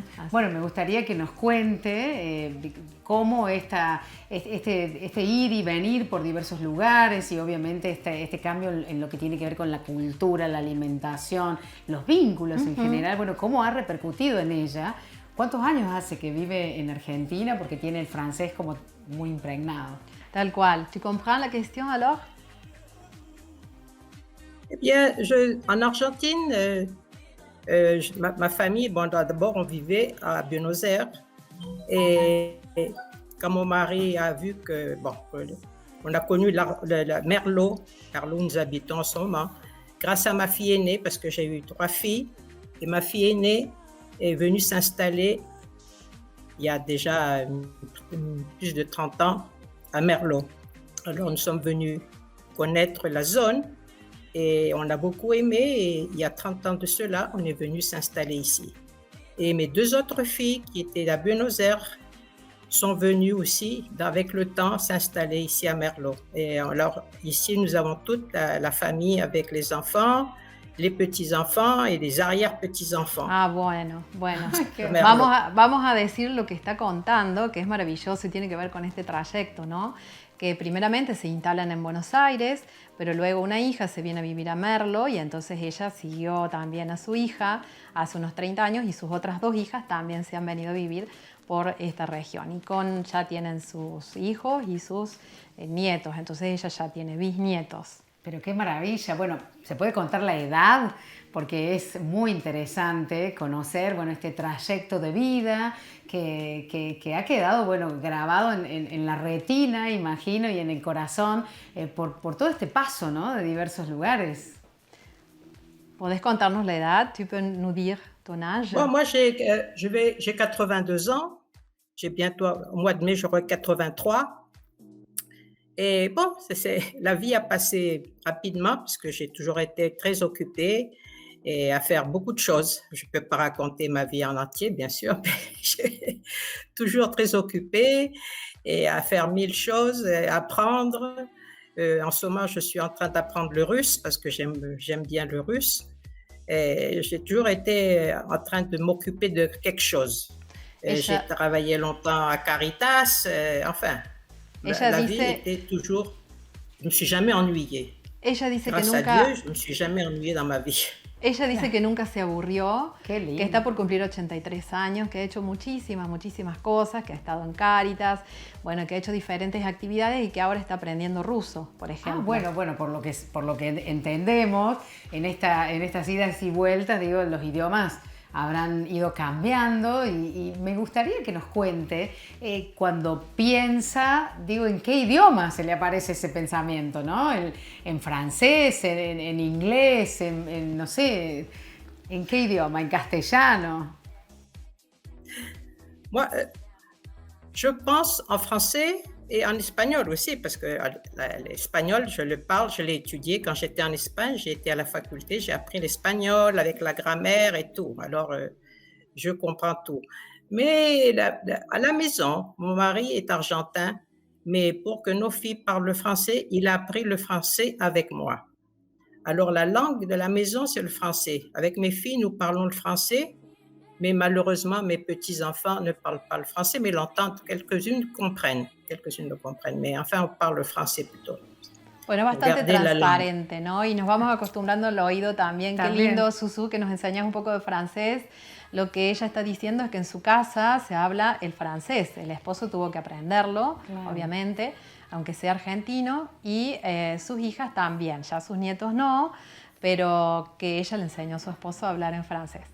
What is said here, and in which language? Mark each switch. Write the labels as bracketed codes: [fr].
[es] Bueno, me gustaría que nos cuente cómo este ir y venir por diversos lugares y obviamente este cambio en lo que tiene que ver con la cultura, la alimentación, los vínculos en general, bueno, cómo ha repercutido en ella. ¿Cuántos años hace que vive en Argentina? Porque tiene el francés como muy impregnado. Tal cual. [fr] ¿Tu comprends la question alors? Eh bien, en Argentine, ma famille, bon, d'abord on vivait à Buenos Aires et quand mon mari a vu on a connu la Merlo, car là où nous habitons en ce moment, grâce à ma fille aînée, parce que j'ai eu 3 filles, et ma fille aînée est venue s'installer il y a déjà plus de 30 ans à Merlo. Alors nous sommes venus connaître la zone. Et on a beaucoup aimé et il y a 30 ans de cela, on est venu s'installer ici. Et mes 2 autres filles qui étaient à Buenos Aires sont venues aussi, avec le temps, s'installer ici à Merlo. Et alors ici, nous avons toute la famille avec les enfants les petits-enfants et les arrière-petits-enfants [es] Ah, bueno, bueno. [fr] de [es] Vamos a decir lo que está contando, que es maravilloso y tiene que ver con este trayecto, ¿no? Que primeramente se instalan en Buenos Aires, pero luego una hija se viene a vivir a Merlo y entonces ella siguió también a su hija hace unos 30 años y sus otras 2 hijas también se han venido a vivir por esta región y ya tienen sus hijos y sus nietos, entonces ella ya tiene bisnietos. Pero qué maravilla. Bueno, ¿se puede contar la edad? Porque es muy interesante conocer, bueno, este trayecto de vida que ha quedado, bueno, grabado en la retina, imagino, y en el corazón por todo este paso, ¿no? De diversos lugares. ¿Podés contarnos la edad? [fr] ¿Tu peux nous dire ton âge? Bon, moi, j'ai 82 ans. J'ai bientôt, au mois de mai, j'aurai 83. Et bon, la vie a passé rapidement parce que j'ai toujours été très occupée et à faire beaucoup de choses. Je ne peux pas raconter ma vie en entier, bien sûr, mais j'ai toujours très occupée et à faire 1000 choses, et apprendre. En ce moment, je suis en train d'apprendre le russe parce que j'aime bien le russe. Et j'ai toujours été en train de m'occuper de quelque chose. J'ai travaillé longtemps à Caritas, enfin. La vie était toujours... Je ne me suis jamais ennuyée. [es] Ella dice [fr] Grâce [es] que nunca... [fr] a Dieu, je ne me suis jamais ennuyée dans ma vie. [es] Ella dice que nunca se aburrió, Qué lindo. que está por cumplir 83 años, que ha hecho muchísimas cosas, que ha estado en Cáritas, bueno, que ha hecho diferentes actividades y que ahora está aprendiendo ruso, por ejemplo. Bueno, por lo que entendemos, en estas idas y vueltas, digo, los idiomas habrán ido cambiando y me gustaría que nos cuente cuando piensa, digo, en qué idioma se le aparece ese pensamiento, ¿no? En francés, en inglés, no sé, ¿en qué idioma? ¿En castellano? [fr] Moi, je pense en français et en espagnol aussi, parce que l'espagnol, je le parle, je l'ai étudié quand j'étais en Espagne, j'ai été à la faculté, j'ai appris l'espagnol avec la grammaire et tout. Alors, je comprends tout. Mais à la maison, mon mari est argentin, mais pour que nos filles parlent le français, il a appris le français avec moi. Alors, la langue de la maison, c'est le français. Avec mes filles, nous parlons le français. Mais malheureusement, mes petits-enfants ne parlent pas le français, mais l'entendent, quelques-unes le comprennent, mais enfin, on parle le français plutôt. [es] Bueno, bastante transparente, ¿no? Y nos vamos acostumbrando al oído también. Qué lindo, Susu, que nos enseñas un poco de francés. Lo que ella está diciendo es que en su casa se habla el francés. El esposo tuvo que aprenderlo, claro, obviamente, aunque sea argentino, y sus hijas también, ya sus nietos no, pero que ella le enseñó a su esposo a hablar en francés.